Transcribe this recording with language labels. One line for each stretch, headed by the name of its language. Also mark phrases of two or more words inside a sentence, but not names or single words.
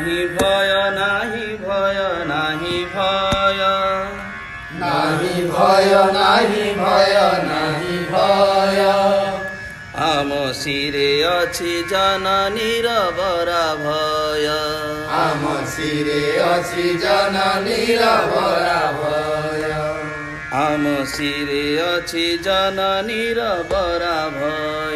Bangla: নাহি ভয় নাহি ভয় নাহি ভয় নাহি ভয় নাহি ভয় নাহি ভয়
Odia: ଆମ ଶିରେ ଅଛି ଜନନୀର ବରା ଭୟ ଆମ ଶିରେ ଅଛି ଜନନୀର ବରା ଭୟ ଆମ ଶିରେ ଅଛି ଜନନୀର ବରା ଭୟ